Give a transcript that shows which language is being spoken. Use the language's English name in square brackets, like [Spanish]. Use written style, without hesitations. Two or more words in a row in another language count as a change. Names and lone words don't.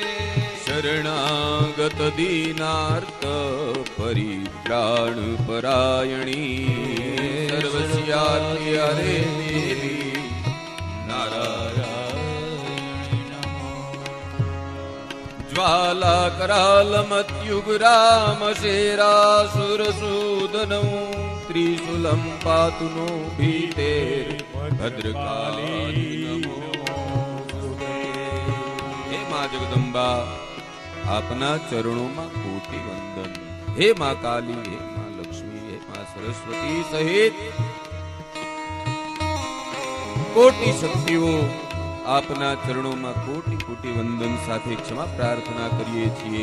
[Sanskrit] शरणागत दीनार्थ परित्राण परायणी सर्वस्यार्ति हरे देवी नारायणी ज्वाला करालमत्युग्राम शेरासुरसूदनौ त्रिशूलं पातु नो भीतेर् भद्रकाली नमोस्तुते। [Gujarati] હે માં જગદંબા આપના ચરણોમાં કોટી વંદન. હે માં કાલી, હે માં લક્ષ્મી, હે માં સરસ્વતી સહિત કોટી શક્તિઓ આપના ચરણોમાં કોટી કોટી વંદન સાથે ક્ષમા પ્રાર્થના કરીએ છીએ.